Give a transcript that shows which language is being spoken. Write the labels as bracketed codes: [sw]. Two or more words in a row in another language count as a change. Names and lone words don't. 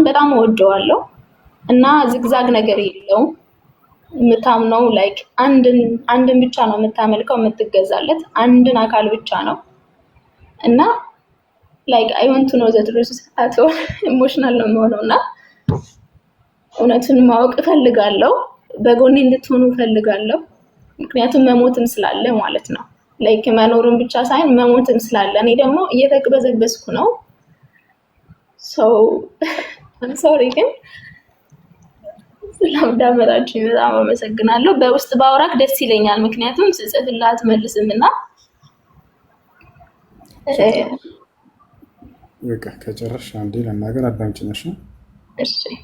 [am] በጣም ወደዋለሁ እና ዝግዛግ ነገር የለውም። የምታምነው ላይክ አንድን ብቻ ነው የምታመልከው፣ የምትገዛለት አንድን አካል ብቻ ነው እና ላይክ [en] I want to know the truth at all [am] ኢሞሽናል ነው የምሆነውና እውነቱን ማወቅ እፈልጋለሁ። በጎኔ እንድትሆኑ እፈልጋለሁ። ምክንያቱም መሞትም ስላለ ማለት ነው። ላይክ መኖርም ብቻ ሳይሆን መሞትም ስላለ እኔ ደግሞ እየተቅበዘበዝኩ ነው። [en] so I'm sorry [am] ግን ስለአዳመጣችሁኝ በጣም አመሰግናለሁ። በውስጥ ባወራክ ደስ ይለኛል፣ ምክንያቱም ስጽፍላት መልስምና በቃ ከጨረሽ አንዴ ለናገር አዳምጪኝ እሺ? እሺ